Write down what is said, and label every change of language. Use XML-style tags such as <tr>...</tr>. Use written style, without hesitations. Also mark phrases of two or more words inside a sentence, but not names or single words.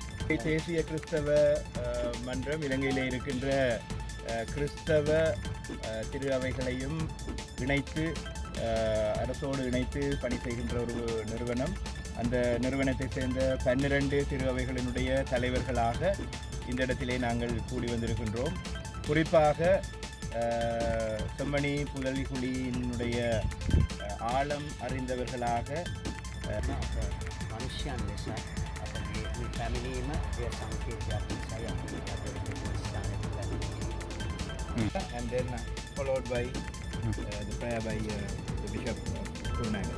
<ta>தேசிய கிறிஸ்தவ மன்றம் இலங்கையில் இருக்கின்ற கிறிஸ்தவ திரு அவைகளையும் இணைத்து அரசோடு இணைத்து பணி செய்கின்ற ஒரு நிறுவனம். அந்த நிறுவனத்தை சேர்ந்த 12 திரு அவைகளினுடைய தலைவர்களாக இந்த இடத்திலே நாங்கள் கூடி வந்திருக்கின்றோம். குறிப்பாக செம்மணி புதலிகுழியினுடைய ஆழம் அறிந்தவர்களாக</ta> <si>මනුෂ්‍යයන් ලෙස අපගේ මේ පැමිණීම එය සංකේතයක් නිසායි අපි ස්ථානයට පැමිණෙන්නේ.</si> <en>And then followed by the prayer by the Bishop Kurunagala.</en>